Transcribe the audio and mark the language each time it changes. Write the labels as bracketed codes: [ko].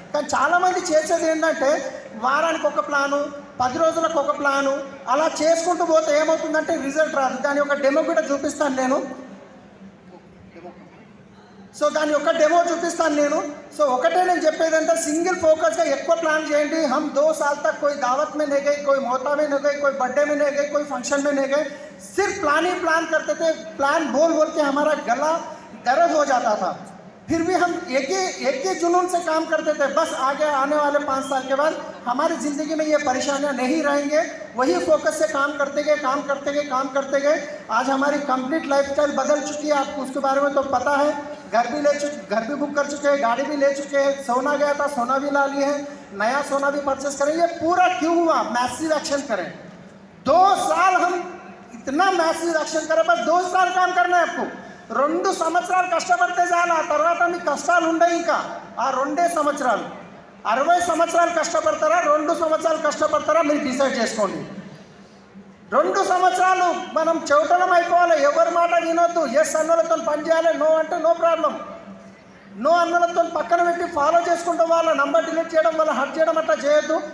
[te] కానీ చాలామంది చేసేది ఏంటంటే వారానికి ఒక ప్లాను, 10 రోజులకు ఒక ప్లాను, అలా చేసుకుంటూ పోతే ఏమవుతుందంటే రిజల్ట్ రాదు। దాని ఒక డెమో కూడా చూపిస్తాను నేను। సో దాని యొక్క డెమో చూపిస్తాను నేను। సో ఒకటే నేను చెప్పేదంటే సింగిల్ फोकसగా ఎక్కువ ప్లాన్ చేయండి। [hi] हम 2 साल तक कोई दावत में नहीं गए, कोई मोहता में नहीं गए, कोई बर्थडे में नहीं गए, कोई फंक्शन में नहीं गए, सिर्फ प्लान ही प्लान करते थे। प्लान बोल बोल के हमारा गला दर्द हो जाता था, फिर भी हम एक ही जुनून से काम करते थे। बस आगे आने वाले 5 साल के बाद हमारी ज़िंदगी में ये परेशानियां नहीं रहेंगे। वही फोकस से काम करते गए। आज हमारी कंप्लीट लाइफस्टाइल बदल चुकी है। आपको उसके बारे में तो पता है। घर भी बुक कर चुके हैं, गाड़ी भी ले चुके हैं, सोना गया था सोना भी ला लिए हैं, नया सोना भी परचेस करें। ये पूरा क्यों हुआ? मैसिव एक्शन करें। 2 साल हम इतना मैसिव एक्शन करें, बस 2 साल काम करना है आपको। [te] 2 సంవత్సరాలు కష్టపడితే చాలు, ఆ తర్వాత మీకు కష్టాలు ఉండవు। ఇంకా ఆ 2 సంవత్సరాలు, 60 సంవత్సరాలు కష్టపడతారా, 2 సంవత్సరాలు కష్టపడతారా, మీరు డిసైడ్ చేసుకోండి। 2 సంవత్సరాలు మనం చెవిటలం అయిపోవాలి, ఎవరి మాట వినొద్దు, ఎస్ అన్నలతో పని చేయాలి, నో అంటే నో ప్రాబ్లం, నో అన్నలతో పక్కన పెట్టి ఫాలో చేసుకుంటూ వాళ్ళ నంబర్ డిలీట్ చేయడం వల్ల హర్ట్ చేయడం అట్లా చేయొద్దు।